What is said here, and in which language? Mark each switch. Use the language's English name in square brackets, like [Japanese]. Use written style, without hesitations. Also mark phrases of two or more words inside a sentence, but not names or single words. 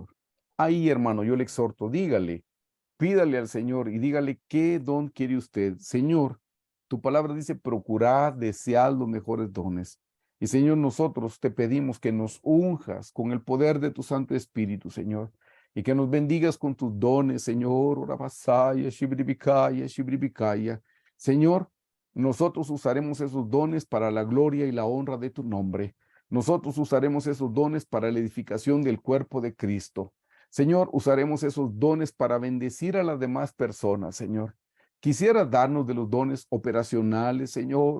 [Spanish] Ahí, hermano, yo le exhorto, dígale, pídale al Señor y dígale qué don quiere usted. Señor, tu palabra dice procurar, desear los mejores dones. Y Señor, nosotros te pedimos que nos unjas con el poder de tu Santo Espíritu, Señor, y que nos bendigas con tus dones, Señor. Orabasaya, shibribikaya, shibribikaya. Señor, nosotros usaremos esos dones para la gloria y la honra de tu nombre. Nosotros usaremos esos dones para la edificación del cuerpo de Cristo. Señor, usaremos esos dones para bendecir a las demás personas, Señor. Quisiera darnos de los dones operacionales, Señor.